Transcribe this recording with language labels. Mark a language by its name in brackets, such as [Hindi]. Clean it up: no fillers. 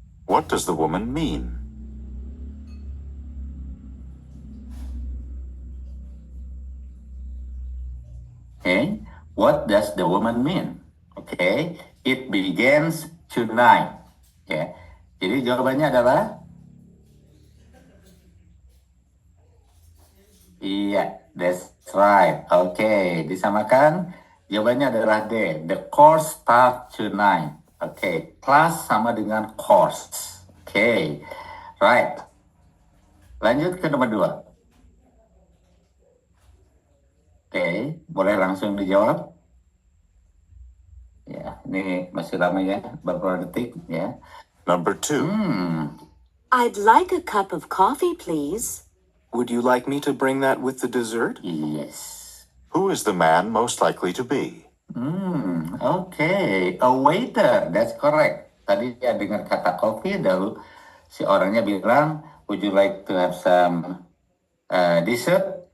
[English] What does the woman mean? Okay, what does the woman mean? Okay, it begins tonight. [Indonesian] Ya, jadi jawabannya adalah iya, [English] that's right. [Indonesian] Oke, disamakan. Jawabannya adalah D. [English] The course starts tonight. [Indonesian] Oke, kelas sama dengan course. Oke, right. Lanjut ke nomor 2. Oke, boleh langsung dijawab. Ya, ini masih lama ya, beberapa detik ya. [English] Number 2. I'd like a cup of coffee, please. Would you like me to bring that with the dessert? Yes. Who is the man most likely to be? Okay, a waiter. That's correct. [Indonesian] Tadi ya dengar kata coffee, lalu si orangnya bilang, [English] would you like to have some dessert?